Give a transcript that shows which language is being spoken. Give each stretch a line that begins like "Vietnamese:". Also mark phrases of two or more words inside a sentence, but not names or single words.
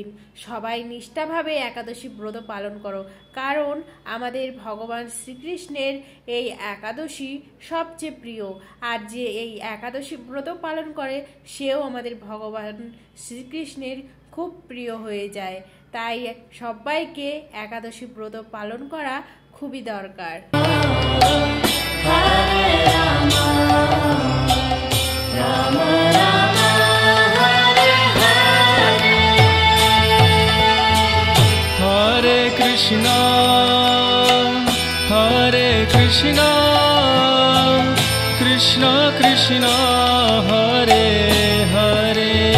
Bangla: সবাই নিষ্ঠাভাবে একাদশী ব্রত পালন করো, কারণ আমাদের ভগবান শ্রীকৃষ্ণের এই একাদশী সবচেয়ে প্রিয়, আর যে এই একাদশী ব্রত পালন করে সেও আমাদের ভগবান শ্রীকৃষ্ণের খুব প্রিয় হয়ে যায়। তাই সবাইকে একাদশী ব্রত পালন করা খুবই দরকার।
Sanskrit: हरे कृष्ण हरे कृष्ण कृष्ण कृष्ण हरे हरे.